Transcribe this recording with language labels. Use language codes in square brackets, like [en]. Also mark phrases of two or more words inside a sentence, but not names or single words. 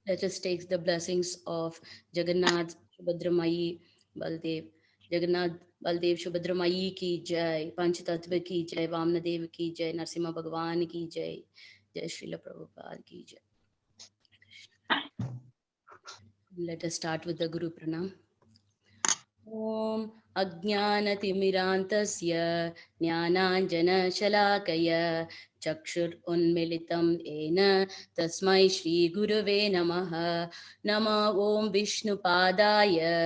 [en] Let us take the blessings of Jagannath, Subhadramayi, Baldev. [hi] जगन्नाथ, बलदेव, सुभद्रामयी की जय, पञ्चतत्त्व की जय, वामनदेव की जय, नृसिंह भगवान की जय, जय श्रील प्रभुपाद की जय. [en] Let us start with the Guru Pranam. [sa] ॐ अज्ञानतिमिरान्धस्य ज्ञानाञ्जन चक्षुर् उन्मीलितम् येन तस्मै श्री गुरवे नमः नम ॐ विष्णु पादाय